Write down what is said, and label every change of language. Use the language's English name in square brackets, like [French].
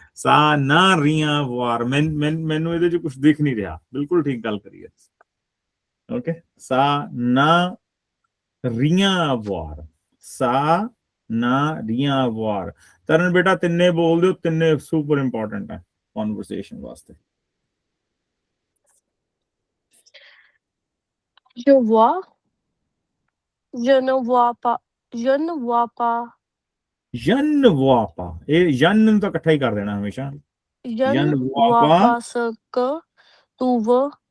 [French] ਸਾ ਨਾ ਰੀਆਂ ਵਾਰ [Punjabi] ਮੈਨੂੰ ਇਹਦੇ ਚ ਕੁਝ ਦਿਖ ਨਹੀਂ ਰਿਹਾ। ਬਿਲਕੁਲ ਠੀਕ ਗੱਲ ਕਰੀਏ। [French] ਓਕੇ, ਸਾ ਨਾ ਰੀਆਂ ਵਾਰ, ਸਾ ਨਾ ਰੀਆਂ ਵਾਰ। [Punjabi] ਤਰਨ ਬੇਟਾ ਤਿੰਨੇ ਬੋਲ ਦਿਓ, ਤਿੰਨੇ [English] super important [Punjabi] ਹੈ ਕਨਵਰਸੇਸ਼ਨ ਵਾਸਤੇ। [French] Je vois, je ne vois pas, je ne vois pas, Je ne vois pas, [Punjabi] ਇਹ ਜਨ ਨੂੰ ਤਾਂ ਇਕੱਠਾ ਹੀ ਕਰ ਦੇਣਾ ਹਮੇਸ਼ਾ। [French] je ne vois pas ce que tu veux,